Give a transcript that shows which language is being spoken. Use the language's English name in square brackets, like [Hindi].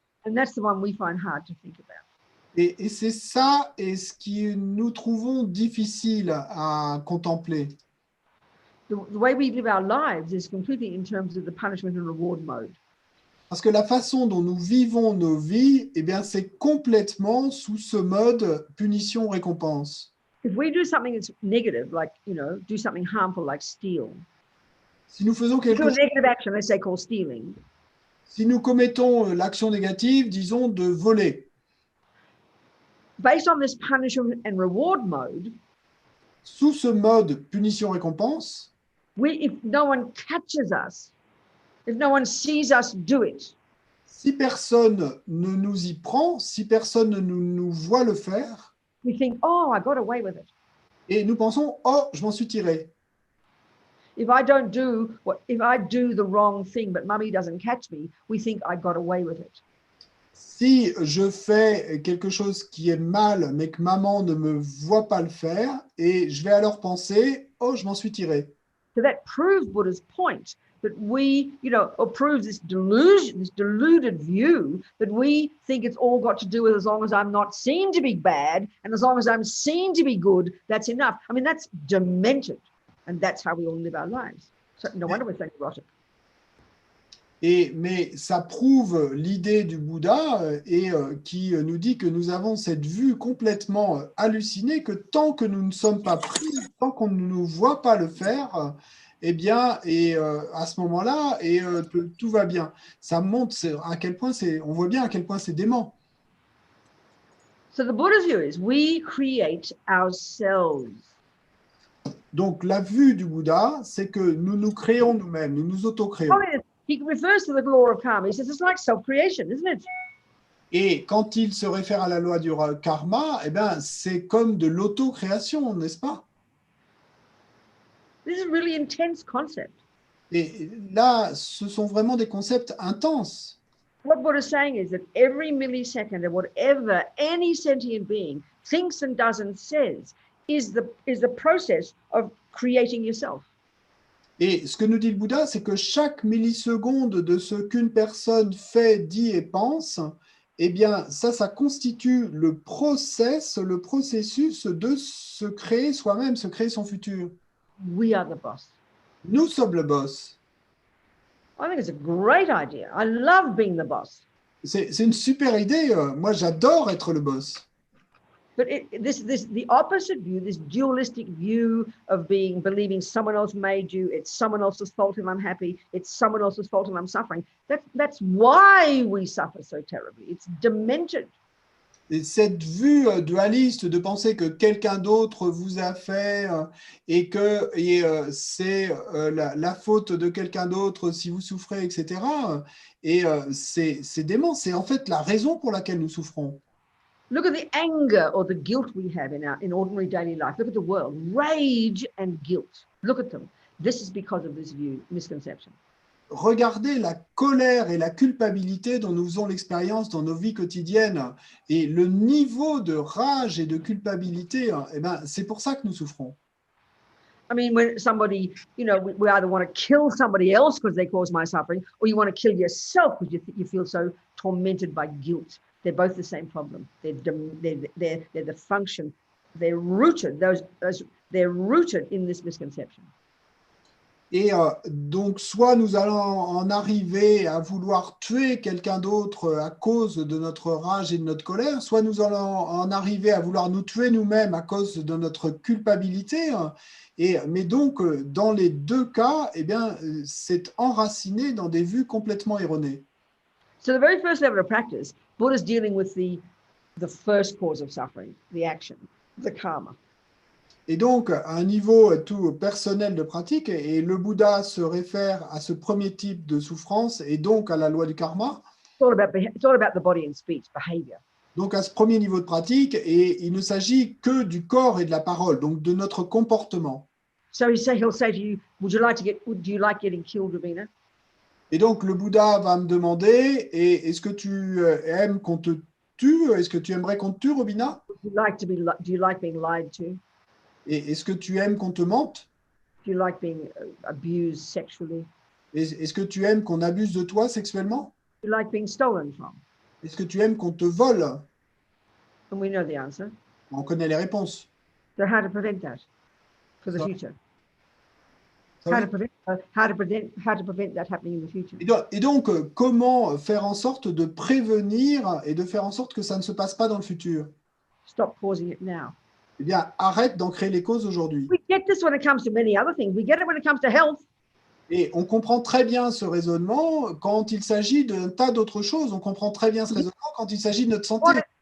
[English] And that's the one we find hard to think about. [French] Et c'est ça et ce qui nous trouvons difficile à contempler. [English] The way we live our lives is completely in terms of the punishment and reward mode. [French] Parce que la façon dont nous vivons nos vies, eh bien, c'est complètement sous ce mode punition-récompense. [English] If we do something that's negative, like, do something harmful like steal, [French] Si nous faisons [English] do [French] quelque [English] a [French] chose, [English] negative action, let's say called stealing, [French] si nous commettons l'action négative, disons de voler, [English] based on this punishment and reward mode, [French] sous ce mode punition-récompense, [English] if no one catches us, if no one sees us do it, [French] si personne ne nous y prend, si personne ne nous voit le faire, [English] we think, oh, I got away with it. [French] et nous pensons, oh, je m'en suis tiré. [English] If I do the wrong thing, but mummy doesn't catch me, we think I got away with it. [French] Si je fais quelque chose qui est mal, mais que maman ne me voit pas le faire, et je vais alors penser, oh, je m'en suis tiré. [English] So that proves Buddha's point that we, or proves this delusion, this deluded view that we think it's all got to do with as long as I'm not seen to be bad and as long as I'm seen to be good, that's enough. I mean, that's demented, and that's how we all live our lives. So no wonder we're so neurotic. [French] Mais ça prouve l'idée du Bouddha qui nous dit que nous avons cette vue complètement hallucinée que tant que nous ne sommes pas pris, tant qu'on ne nous voit pas le faire, eh bien, à ce moment-là, tout va bien. Ça montre à quel point on voit bien à quel point c'est dément. [English] So the Buddha's view is we create ourselves. [French] Donc la vue du Bouddha, c'est que nous nous créons nous-mêmes, nous nous auto-créons. [English] He refers to the law of karma. He says it's like self-creation, isn't it? [French] Et quand il se réfère à la loi du karma, eh ben, c'est comme de l'auto-création, n'est-ce pas? [English] This is a really intense concept. [French] Et là, ce sont vraiment des concepts intenses. [English] What Buddha is saying is that every millisecond of whatever any sentient being thinks and does and says is the process of creating yourself. [French] Et ce que nous dit le Bouddha, c'est que chaque milliseconde de ce qu'une personne fait, dit et pense, eh bien, ça constitue le processus de se créer soi-même, se créer son futur. [English] We are the boss. [French] Nous sommes le boss. [English] I think it's a great idea. I love being the boss. [French] C'est une super idée. Moi, j'adore être le boss. [English] But the opposite view, this dualistic view of believing someone else made you, it's someone else's fault if I'm happy, it's someone else's fault if I'm suffering. That's why we suffer so terribly. It's demented. [French] Et cette vue dualiste de penser que quelqu'un d'autre vous a fait et que c'est la faute de quelqu'un d'autre si vous souffrez, etc. Et c'est dément. C'est en fait la raison pour laquelle nous souffrons. [English] Look at the anger or the guilt we have in ordinary daily life. Look at the world. Rage and guilt. Look at them. This is because of this misconception. [French] Regardez la colère et la culpabilité dont nous faisons l'expérience dans nos vies quotidiennes. Et le niveau de rage et de culpabilité, eh ben, c'est pour ça que nous souffrons. [English] I mean, when somebody, we either want to kill somebody else because they cause my suffering, or you want to kill yourself because you feel so tormented by guilt. They're both the same problem. They're the function. They're rooted. They're rooted in this misconception. [French] Et donc, soit nous allons en arriver à vouloir tuer quelqu'un d'autre à cause de notre rage et de notre colère, soit nous allons en arriver à vouloir nous tuer nous-mêmes à cause de notre culpabilité. Mais donc, dans les deux cas, eh bien, c'est enraciné dans des vues complètement erronées. [English] So the very first level of practice, Buddha's dealing with the first cause of suffering, the action, the karma. [French] Et donc, à un niveau tout personnel de pratique, et le Bouddha se réfère à ce premier type de souffrance et donc à la loi du karma, [English] It's all about the body and speech, behavior. [French] donc à ce premier niveau de pratique, et il ne s'agit que du corps et de la parole, donc de notre comportement. So he'll say to you, do you like getting killed, Robina? Et donc, le Bouddha va me demander, et est-ce que tu aimes qu'on te tue? Est-ce que tu aimerais qu'on te tue, Robina? [English] Do you like being lied to? [French] Et est-ce que tu aimes qu'on te mente? [English] Do you like being abused sexually? [French] Est-ce que tu aimes qu'on abuse de toi sexuellement? [English] Do you like being stolen from? [French] Est-ce que tu aimes qu'on te vole? [English] And we know the answer. [French] On connaît les réponses. [English] So how to prevent that for the So- future? [French] Ça [English] How [French] veut [English] to prevent that happening in the future? [French] Et donc, comment faire en sorte de prévenir et de faire en sorte que ça ne se passe pas dans le futur? [English] Stop causing it now. [French] Eh bien, arrête d'en créer les causes aujourd'hui. [English] We get this when it comes to many other things. We get it when it comes to health. [French] Et on comprend très bien ce raisonnement quand il s'agit d'un tas d'autres choses. On comprend très bien ce raisonnement quand il s'agit de notre santé.